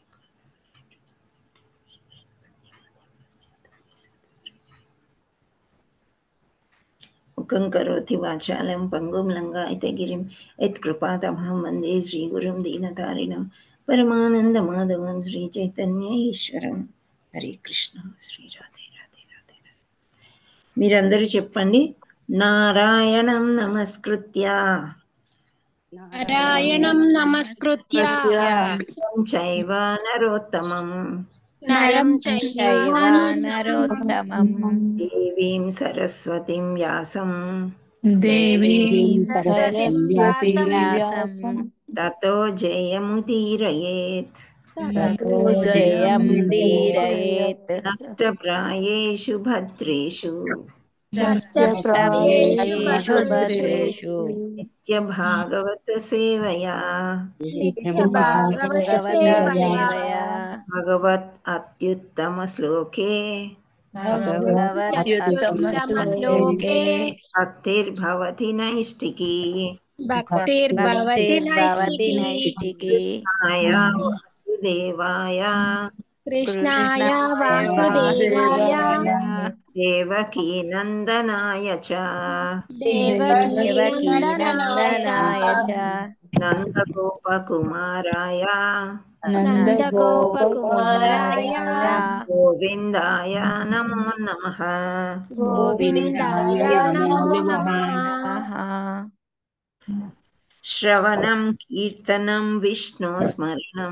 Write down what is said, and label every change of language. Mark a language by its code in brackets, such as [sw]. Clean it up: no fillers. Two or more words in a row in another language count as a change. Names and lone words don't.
[sa] मुखं करोति वाचालं पङ्गुं लङ्घयते गिरिं यत्कृपातमहं वन्दे श्रीगुरुं दीनतारिणं परमानन्दमाधवं श्रीचैतन्य ఈశ్వరం. హరే కృష్ణ. శ్రీ రాధే రాధే రాధే రాధే. [te] మీరందరూ చెప్పండి. [sa] నారాయణం నమస్కృత్య నారాయణం నమస్కృత్య చైవ నరోత్తమం నరం చైవ చైవ నరోత్తమం దేవీం సరస్వతిం వ్యాసం దేవీం సరస్వతి సరస్వతిం వ్యాసం తతో జయముదీరయేత్ తతో జయముదీరయేత్ నష్టప్రాయేషు భద్రేషు నష్టప్రాయేషు భద్రేషు నిత్యభాగవత సేవయా నిత్య భాగవత భగవత సేవయా సేవయా భగవత్ అత్యుత్తమ శ్లోకే భగవత్ అత్యుత్తమ శ్లోకే భక్తిర్భవతి నైష్టికీ భక్తిర్భవతి భక్తిర్భవతి నైష్టికీ నైష్టికీ కృష్ణాయ వాసుదేవాయ కృష్ణాయ వాసుదేవాయ దేవకీ నందనాయ చ దేవకీ దేవకీ నందనాయ నందనాయ చ నందగోపకుమారాయ నందగోపకుమారాయ గోవిందాయ నమో నమః గోవిందాయ నమో నమః శ్రవణం కీర్తనం విష్ణు స్మరణం